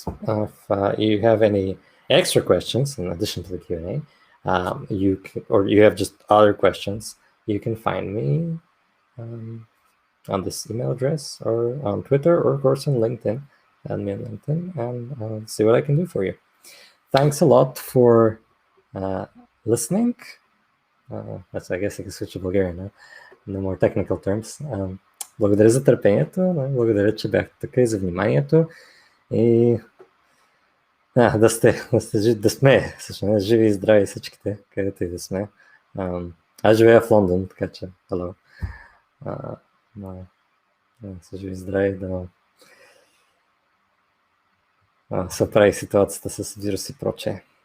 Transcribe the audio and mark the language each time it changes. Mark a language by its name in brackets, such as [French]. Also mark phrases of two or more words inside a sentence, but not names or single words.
[English] If you have any extra questions in addition to the Q&A, or you have just other questions, you can find me on this email address or on Twitter or of course on LinkedIn. Add me on LinkedIn and I'll see what I can do for you. Thanks a lot for listening. That's, I guess I can switch to Bulgarian now. На more technical terms. [Bulgarian] Благодаря за търпението, благодаря, че бяхте така и за вниманието. И да сме, всъщност, живи и здрави всичките, където и да сме. Аз живея в Лондон, така че, hello. Са живи и здрави, да се оправи ситуацията с вирус и прочее.